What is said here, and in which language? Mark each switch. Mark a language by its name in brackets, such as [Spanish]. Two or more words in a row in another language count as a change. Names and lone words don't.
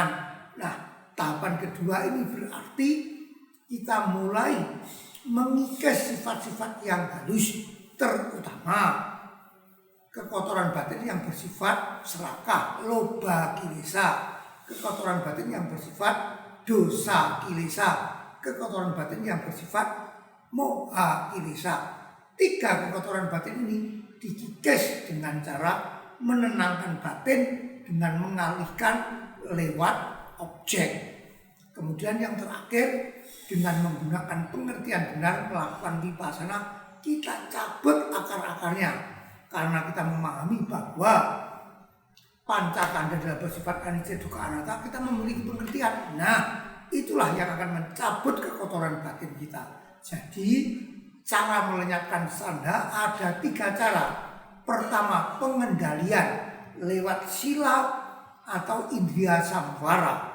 [Indonesian] Nah, tahapan kedua ini berarti kita mulai mengikis sifat-sifat yang halus, terutama kekotoran batin yang bersifat serakah, [Pali] loba kilesa, [Indonesian] kekotoran batin yang bersifat [Pali] dosa kilesa, [Indonesian] kekotoran batin yang bersifat [Pali] moha kilesa. [Indonesian] 3 kekotoran batin ini dikikis dengan cara menenangkan batin dengan mengalihkan lewat objek. Kemudian yang terakhir, dengan menggunakan pengertian benar melakukan vipassana, kita cabut akar-akarnya. Karena kita memahami bahwa pancakanda adalah bersifat [Pali] anicca dukkha anatta, [Indonesian] kita memiliki pengertian. Nah, itulah yang akan mencabut kekotoran batin kita. Jadi cara melenyapkan sandha ada 3 cara. Pertama, pengendalian lewat sila atau [Pali] indria samvara.